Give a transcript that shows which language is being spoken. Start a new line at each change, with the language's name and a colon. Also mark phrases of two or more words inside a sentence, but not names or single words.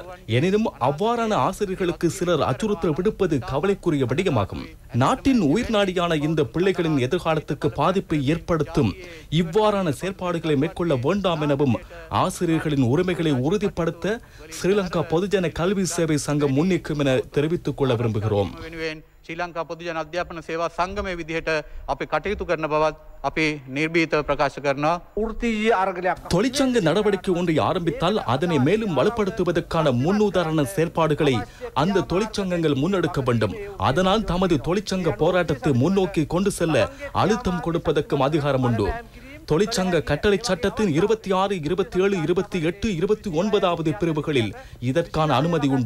Tamil: எனினும் அவ்வாறான ஆசிரியர்களுக்கு சிலர் அச்சுறுத்தல் விடுப்பது கவலைக்குரிய விடயமாகும். நாட்டின் உயிர் நாடியான இந்த பிள்ளைகளின் எதிர்காலத்துக்கு பாதிப்பை ஏற்படுத்தும் இவ்வாறான செயற்பாடுகளை மேற்கொள்ள வேண்டாம் எனவும் ஆசிரியர்களின் உரிமைகளை உறுதிப்படுத்த ஸ்ரீலங்கா பொதுஜன கல்வி சேவை சங்கம் முன்னிற்கும் என தெரிவித்துக் கொள்ள விரும்புகிறோம்.
Sinhala: ශ්‍රී ලංකා පොදුජන අධ්‍යාපන සේවා සංගමයේ විදිහට අපි කටයුතු කරන බවත් අපි නිර්භීතව ප්‍රකාශ කරනවා.
Tamil: தொழிற்சங்க நடவடிக்கை ஒன்றை ஆரம்பித்தால் அதனை மேலும் வலுப்படுத்துவதற்கான முன்னுதாரண செயற்பாடுகளை அந்த தொழிற்சங்கங்கள் முன்னெடுக்க வேண்டும். அதனால் தமது தொழிற்சங்க போராட்டத்தை முன்னோக்கி கொண்டு செல்ல அழுத்தம் கொடுப்பதற்கும் அதிகாரம் உண்டு. தொழிற்சங்க கட்டளை சட்டத்தின் 26, 27, 28, 29வது பிரிவுகளில் இதற்கான அனுமதி உண்டு.